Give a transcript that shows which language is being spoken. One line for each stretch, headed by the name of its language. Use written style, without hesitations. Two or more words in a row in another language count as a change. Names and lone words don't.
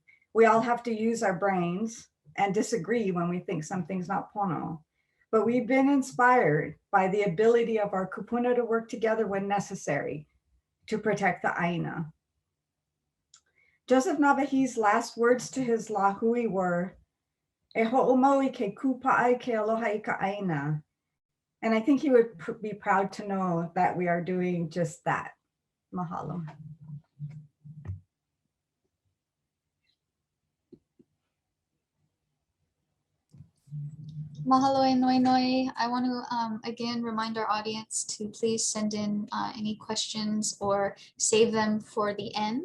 English: We all have to use our brains and disagree when we think something's not pono. But we've been inspired by the ability of our kupuna to work together when necessary to protect the ʻāina. Joseph Navahi's last words to his lahui were,
Hawaiian: "E ho'omaui ke kupaʻai ke aloha I ka ʻāina."
English: And I think he would be proud to know that we are doing just that. Mahalo.
Hawaiian: Mahalo e noi noi.
English: I want to again remind our audience to please send in any questions or save them for the end.